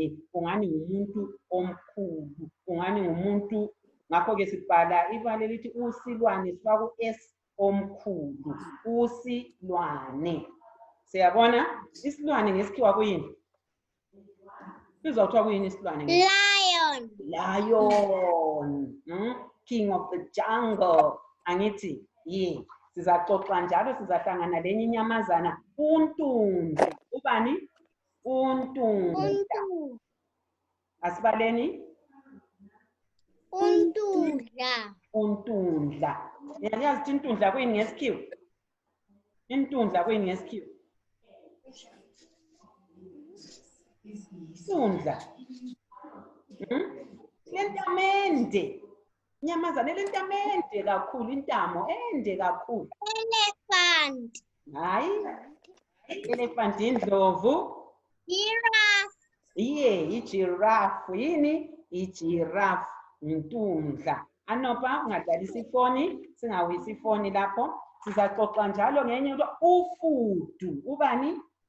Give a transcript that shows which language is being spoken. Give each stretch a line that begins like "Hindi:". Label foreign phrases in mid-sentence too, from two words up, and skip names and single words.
North Ndebele: Ungani ngumuntu omkhulu. Ungani ngumuntu. Ngakho-ke sibhala ibala elithi usilwane sifaka u-S omkhulu. Usilwane. Siyabona? Isilwane ngesikhiwa kuyini? Sizwa kuthiwa kuyini isilwane? Lion.
English: Lion. King of the jungle.
North Ndebele: Angithi? Sizaxoxa njalo sizahlangana lenye inyamazana. Untundla. Ubani? Untundla. Asibaleni? Untundla. Untundla. Yazi ukuthi intundla kuyini ngesikhiwa? Intundla kuyini ngesikhiwa? Intundla. Lentamende. Inyamazana lentamende kakhulu, intamo ende kakhulu. Elephant. Hayi. Elephant indlovu. Giraffe. Ijirafu. Yini? Ijirafu. Intundla. Anopha ungadlalisa ifoni, singawisi ifoni lapho. Sizaxoxa njalo ngenye into, ufudu. Ubani?